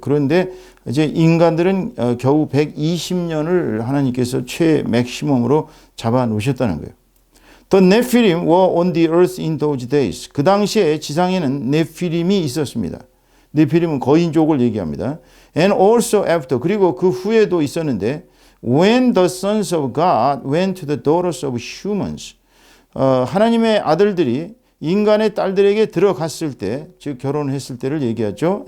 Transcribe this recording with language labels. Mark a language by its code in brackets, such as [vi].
[ko] 그런데 이제 인간들은 겨우 120년을 하나님께서 맥시멈으로 잡아 놓으셨다는 거예요. [en] The Nephilim were on the earth in those days. [ko] 그 당시에 지상에는 네피림이 있었습니다. 네피림은 거인족을 얘기합니다. [en] And also after. [ko] 그리고 그 후에도 있었는데 [en] when the sons of God went to the daughters of humans. [ko] 하나님의 아들들이 인간의 딸들에게 들어갔을 때, 즉 결혼했을 때를 얘기하죠.